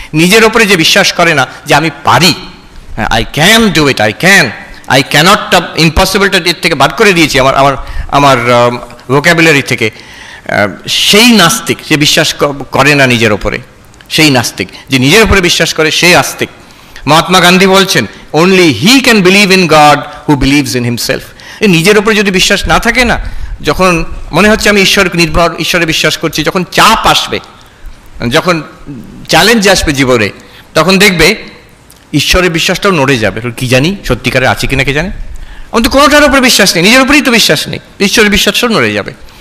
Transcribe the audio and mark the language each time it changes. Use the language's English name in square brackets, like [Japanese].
[Bangla] নিজের ওপরে যে বিশ্বাস করে না যে আমি পারি, [English] I can do it, [Bangla] I ক্যানটটা ইম্পসিবলটা এর থেকে বাদ করে দিয়েছি আমার ভোক্যাবুলারি থেকে, সেই নাস্তিক যে বিশ্বাস করে না নিজের ওপরে, সেই নাস্তিক যে নিজের ওপরে বিশ্বাস করে সেই আস্তিক। মহাত্মা গান্ধী বলছেন, [English] only he can believe in God who believes in himself. [Bangla] নিজের উপরে যদি বিশ্বাস না থাকে না, যখন মনে হচ্ছে আমি ঈশ্বরে বিশ্বাস করছি, যখন চাপ আসবে, যখন চ্যালেঞ্জ আসবে জীবনে, তখন দেখবে ঈশ্বরের বিশ্বাসটাও নড়ে যাবে। কি জানি সত্যিকারে আছে কিনা কে জানে, আমার তো কোনোটার উপরে বিশ্বাস নেই, নিজের উপরেই তো বিশ্বাস নেই, ঈশ্বরের বিশ্বাসটাও নড়ে যাবে।